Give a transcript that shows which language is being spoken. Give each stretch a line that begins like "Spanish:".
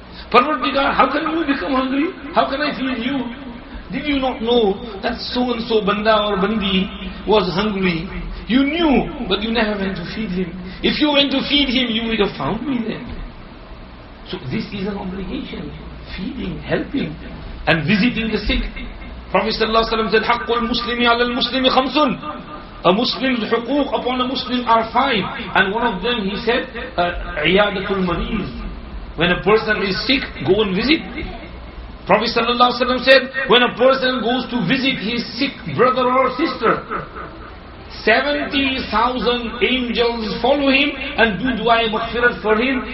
English: Parvardigar, how can you become hungry? How can I feed you? Did you not know that so and so banda or bandi was hungry? You knew, but you never went to feed him. If you went to feed him, you would have found me there. So this is an obligation, feeding, helping, and visiting the sick. Prophet ﷺ said,
Arabic: حَقُّ الْمُسْلِمِ عَلَى الْمُسْلِمِ خَمْسٌ.
English: A Muslim's huquq upon a Muslim are 5. And one of them, he said,
Arabic: عِيَادَةُ الْمَرِيضِ.
English: When a person is sick, go and visit. Prophet ﷺ said, when a person goes to visit his sick brother or sister, 70,000 angels follow him and do dua maghfirat for him.